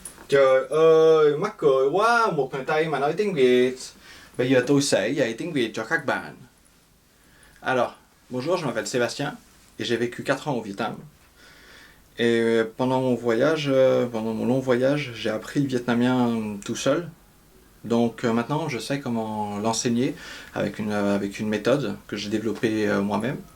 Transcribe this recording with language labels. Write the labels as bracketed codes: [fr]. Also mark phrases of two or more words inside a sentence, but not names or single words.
[vi] Trời ơi, mắc cười quá, một người Tây mà nói tiếng Việt. Bây giờ tôi sẽ dạy tiếng Việt cho các bạn. [fr] Alors, bonjour, je m'appelle Sébastien et j'ai vécu 4 ans au Vietnam. Et pendant mon voyage, pendant mon long voyage, j'ai appris le vietnamien tout seul. Donc maintenant, je sais comment l'enseigner avec une méthode que j'ai développée moi-même.